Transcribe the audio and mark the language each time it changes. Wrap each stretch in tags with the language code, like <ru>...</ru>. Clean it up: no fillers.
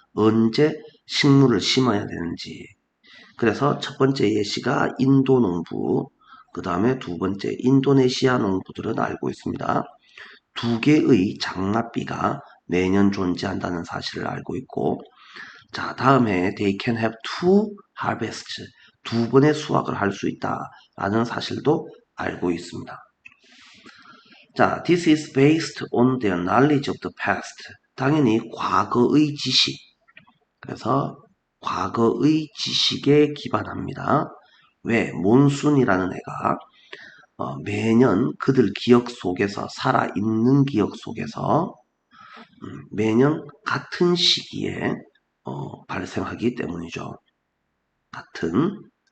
<ko>언제 식물을 심어야 되는지. 그래서 첫 번째 예시가 인도 농부, 그 다음에 두 번째 인도네시아 농부들은 알고 있습니다. 두 개의 장맛비가 매년 존재한다는 사실을 알고 있고, 자, 다음에</ko> <en>they can have two harvests,</en> <ko>두 번의 수확을 할 수 있다라는 사실도 알고 있습니다. 자,</ko> <en>this is based on their knowledge of the past.</en> <ko>당연히 과거의 지식. 그래서 과거의 지식에 기반합니다. 왜? 몬순이라는 애가 매년 그들 기억 속에서, 살아있는 기억 속에서 매년 같은 시기에 발생하기 때문이죠. 같은.</ko>